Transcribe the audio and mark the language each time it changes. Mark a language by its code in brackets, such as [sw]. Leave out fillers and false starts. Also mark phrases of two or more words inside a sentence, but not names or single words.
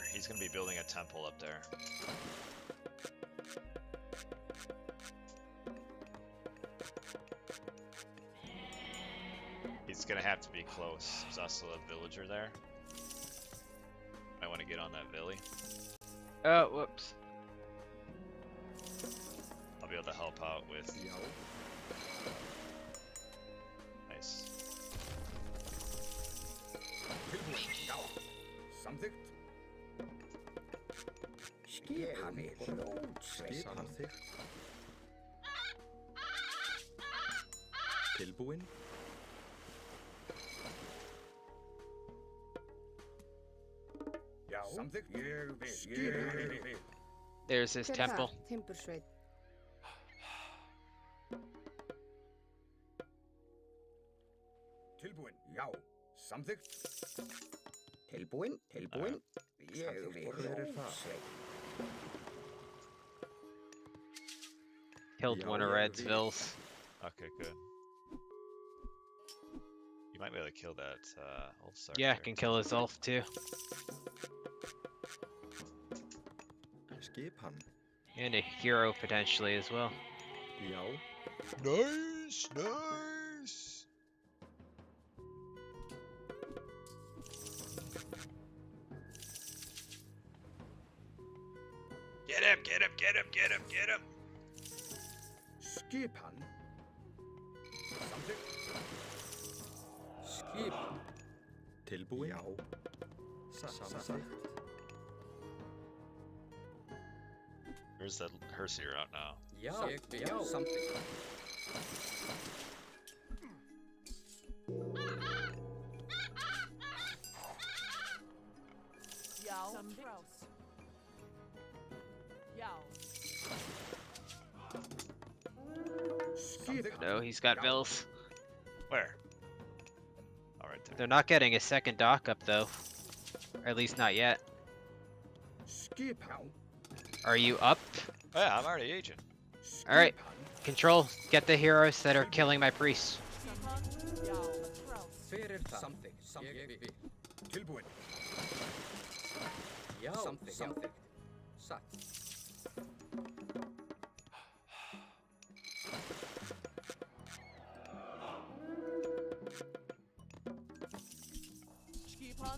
[en] He's gonna be building a temple up there. He's gonna have to be close. There's also a villager there. I want to get on that Villy. Oh, whoops. I'll be able to help out with. Nice. [is] Samþykkt. Skipan er fljótsveit. Samþykkt. Tilbúin? Já. Samþykkt. Ég vil. [en] There's his temple. [is] Timbursveit. Tilbúin. Já. Samþykkt. Tilbúin. Tilbúin. Ég vil. Hver er það? [en] Killed one of Red's vills. Okay, good. You might be able to kill that Ulsark. Yeah, there. can kill his elf too. [is] Skipan. [en] And a hero potentially as well. [is] Já. [en] Nice, nice. Get him, get him, get him, get him, get him. [is] Skipan. Samþykkt. Skipan. Tilbúin? Já. Samþykkt. [en] Where's that Herseer out now? [is] Já. Já. Samþykkt. Já. Já. Samþykkt. [en] No, he's got vills. Where? Oh, right there. They're not getting a second dock up though. Or at least not yet. [is] Skipan. [en] Are you up? Oh, yeah, I'm already agent. Alright. Control. Get the heroes that are killing my priests. [is] Já. Hver er það? Samþykkt. Ég vil. Tilbúin. Já. Samþykkt. Satt. Skipan.